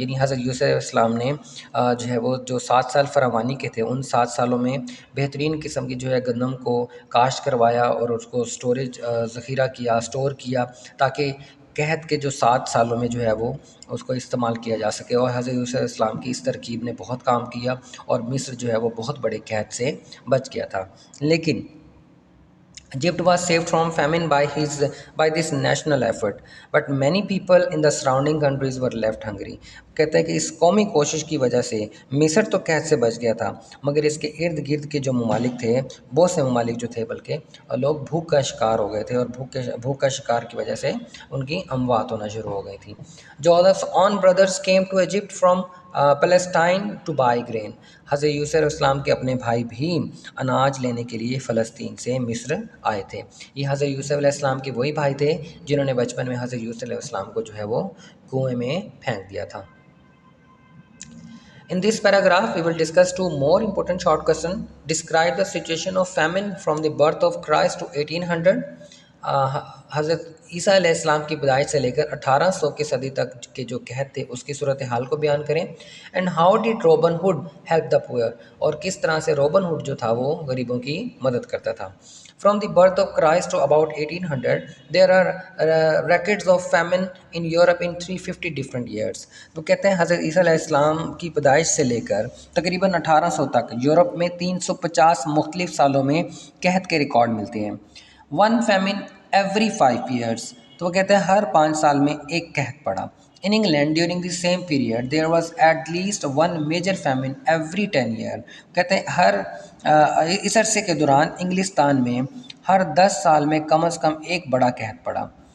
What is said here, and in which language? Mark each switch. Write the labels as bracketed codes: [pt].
[ur] یعنی حضرت یوسف علیہ السلام نے جو ہے وہ جو 7 سال فراوانی کے تھے ان 7 سالوں میں بہترین قسم کی جو ہے گندم کو کاشت کروایا اور اس کو ذخیرہ کیا، اسٹور کیا، تاکہ قحط کے جو 7 سالوں میں جو ہے وہ اس کو استعمال کیا جا سکے. اور حضرت یوسف علیہ السلام کی اس ترکیب نے بہت کام کیا اور مصر جو ہے وہ بہت بڑے قحط سے بچ گیا تھا. [en] لیکن Egypt was saved from famine by this national effort, but many people in the surrounding countries were left hungry. [ur] کہتے ہیں کہ اس قومی کوشش کی وجہ سے مصر تو قحط سے بچ گیا تھا، مگر اس کے ارد گرد کے جو ممالک تھے، بہت سے ممالک جو تھے بلکہ لوگ بھوک کا شکار ہو گئے تھے، اور بھوک کا شکار کی وجہ سے ان کی اموات ہونا شروع ہو گئی تھی. [en] Joseph's own brothers came to Egypt from Palestine to buy grain. [ur] حضرت یوسف علیہ السلام کے اپنے بھائی بھی اناج لینے کے لیے فلسطین سے مصر آئے تھے. یہ حضرت یوسف علیہ السلام کے وہی بھائی تھے جنہوں نے بچپن میں حضرت یوسف علیہ السلام کو جو ہے وہ کنویں میں پھینک دیا تھا. [en] In this paragraph, we will discuss 2 more important short questions. Describe the situation of famine from the birth of Christ to 1800. [ur] حضرت عیسیٰ علیہ السلام کی پیدائش سے لے کر 1800 کی صدی تک کے جو قحط تھے اس کی صورتحال کو بیان کریں. [en] And how did Robin Hood help the poor. [ur] اور کس طرح سے روبن ہوڈ جو تھا وہ غریبوں کی مدد کرتا تھا. [en] From the birth of Christ to about 1800, there are records of famine in Europe in 350 different years. [ur] تو کہتے ہیں حضرت عیسیٰ علیہ السلام کی پیدائش سے لے کر تقریباً 1800 تک یورپ میں 350 مختلف سالوں میں قحط کے ریکارڈ ملتے ہیں. [en] One famine every 5 years. [ur] تو وہ کہتے ہیں ہر 5 سال میں ایک قحط پڑا. [en] In England during the same period there was at least one major famine every 10 years. [ur] کہتے ہیں ہر اس عرصے کے دوران انگلستان میں ہر 10 سال میں کم از کم ایک بڑا قحط پڑا.